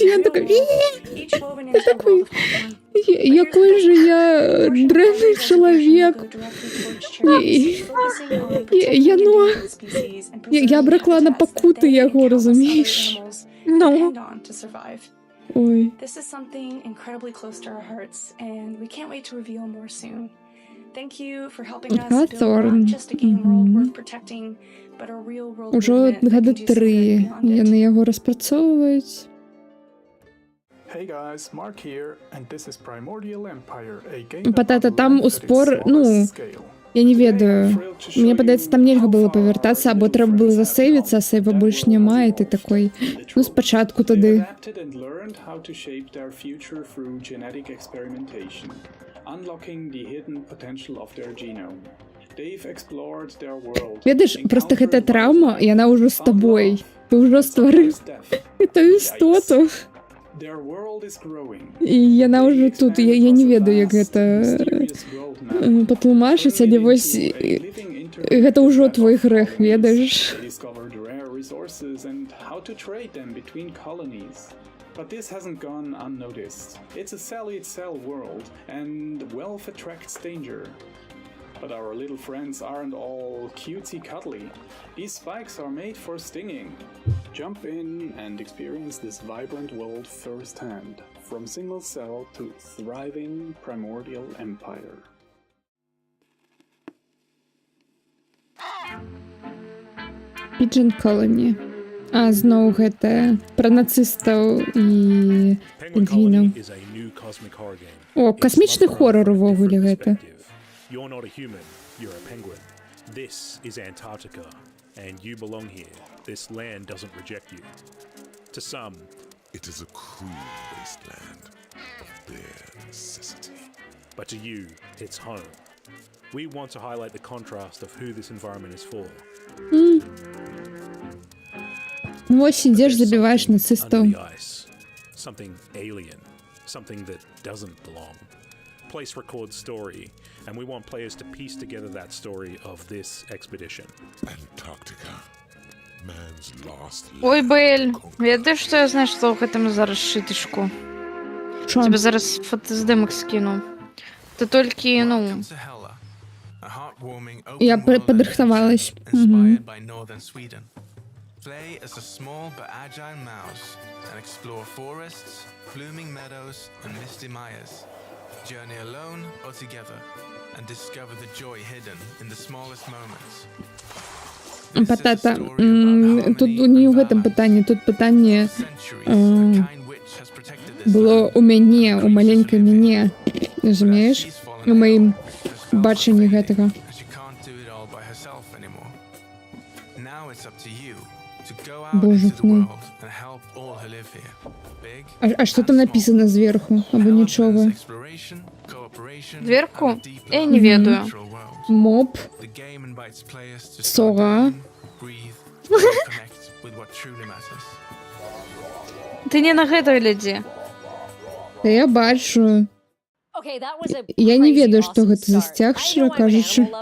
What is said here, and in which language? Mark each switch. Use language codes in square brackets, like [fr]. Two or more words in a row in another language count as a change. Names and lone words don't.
[be] Ён такой, ты такой, якой же я дрэнны чалавек. Я абракла на пакуты яго, разумееш? Ну. Ой. [en] This is something incredibly close to our hearts, and we can't wait to reveal more soon. Thank you for helping us build not just a game world worth protecting, but a real world [be] Ужо гады 3 яны яго распрацоўваюць. [en] Hey guys, Mark here, and this is Primordial Empire, a game [be] Патата, там у спор, я не ведаю. Мне падаецца, там нельга было павяртацца, або трэба было засейвіцца, а сейва больш няма, і ты такой, спачатку тады. Ведаеш, проста гэтая траўма, яна ўжо з табой. Ты ўжо стварыў гэту істоту. І яна ўжо тут, я не ведаю, як гэта патлумачыць, але вось гэта ўжо твой грэх, ведаеш? [en] But this hasn't gone unnoticed. It's a sell-it-sell world, and wealth attracts danger. But our little friends aren't all cutesy cuddly. These spikes are made for stinging. Jump in and experience this vibrant world firsthand, from single cell to thriving Primordial Empire. Pigeon Colony. [be] А, зноў гэта пра нацыстаў і пінгвінаў. О, касмічны хорар увогуле гэта. [en] You're not a human, you're a penguin. This is Antarctica, and you belong here. This land doesn't reject you. To some, it is a cruel wasteland of bare necessity. But to you, it's home. We want to highlight the contrast of who this environment is for. [be] Вось ідзеш, забіваеш нацыстаў. [en] Something alien, something that doesn't belong. Place records story, and we want players to piece together that story of this expedition. Antarctica. Man's last. [be] Ой, Бель, ведаеш, што я знайшла ў гэтым зараз шытышку? [uk] Тебе зараз фотоздымак скіну. [be] Ты толькі, Я падрыхтавалась. [en] Play as a small but agile mouse and explore forests, blooming meadows, and misty mires. Journey alone or together, and discover the joy hidden in the smallest moments. [uk] Патата, тут [ru] не в этом [uk] питанні, тут питання було [be] у мяне, у маленькай мяне, разумееш? У маім бачанні гэтага. [ru] Боже мой. А что там написано сверху? [uk] Або нічого? [be] Зверху? Я не ведаю. Моб. Сова. Ты не на гэта глядзі. [uk] Та я бачу. [be] Я не ведаю, што гэта за сцяг, шчыра кажучы.